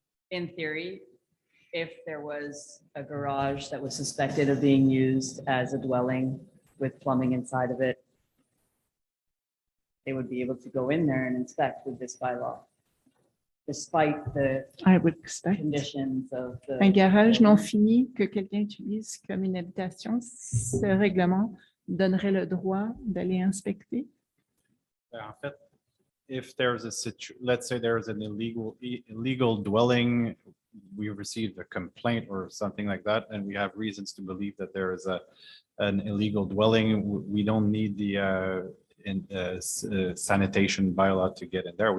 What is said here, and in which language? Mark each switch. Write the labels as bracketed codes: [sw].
[en] In theory, if there was a garage that was suspected of being used as a dwelling with plumbing inside of it, they would be able to go in there and inspect with this bylaw, despite the I would expect. conditions of the. [fr] Un garage non fini que quelqu'un utilise comme une habitation, ce règlement donnerait le droit d'aller inspecter. En fait, [en] if there's let's say there's an illegal dwelling, we received a complaint or something like that, and we have reasons to believe that there is an illegal dwelling, we don't need the sanitation bylaw to get in there.